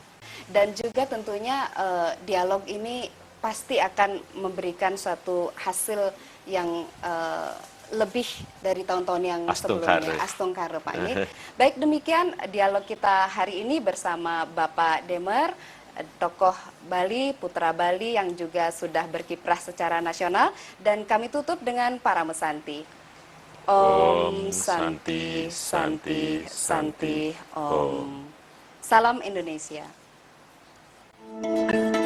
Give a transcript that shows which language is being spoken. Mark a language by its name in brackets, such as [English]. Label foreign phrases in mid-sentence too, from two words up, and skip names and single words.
[Indonesian] Dan juga tentunya dialog ini pasti akan memberikan suatu hasil yang lebih dari tahun-tahun yang sebelumnya. Astungkare Pak ini. Baik, demikian dialog kita hari ini bersama Bapak Demar, tokoh Bali, putra Bali yang juga sudah berkiprah secara nasional, dan kami tutup dengan para mesanti. [Sanskrit] Om Santi Santi Santi Om. [Indonesian] Salam Indonesia.